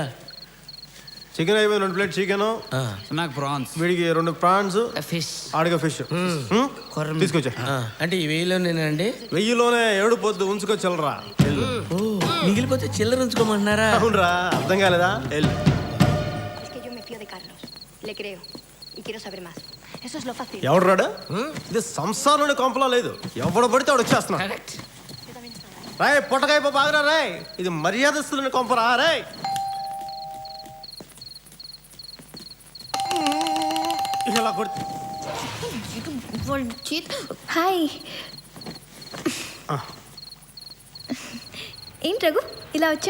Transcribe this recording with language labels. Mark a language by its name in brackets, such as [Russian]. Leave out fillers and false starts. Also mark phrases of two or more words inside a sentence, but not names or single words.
[Telugu] చికెన్ అయిపోయింది. 2 [English] plate chicken, [Telugu] నాకు ప్రాన్స్, వీడికి 2 ప్రాన్స్, ఫిష్, ఆడిగా ఫిష్ తీసుకొచ్చా. అంటే ఈ 1000లోనేనండి? 1000లోనే 7 పొద్దు ఉంచుకొచ్చలరా. ఓ, మిగిలిపోతే చిల్లర ఉంచుకోమంటున్నారా? అవునరా, అర్థం కాలేదా? వెళ్ళు. [Spanish] Le creo y quiero saber más. Eso es lo fácil. [Telugu] ఎవడు రాడు? ఇది సంసారంలోని కొంపలా లేదు. ఎవడు పడితే వాడు వచ్చేస్తున్నా. రాయ్ పొట్టకాయ బాగా రాయ్. ఇది మర్యాదస్తులని కొంపరా రాయ్. ఇలా కొడుతు. హాయ్. ఏంటి రఘు ఇలా వచ్చా?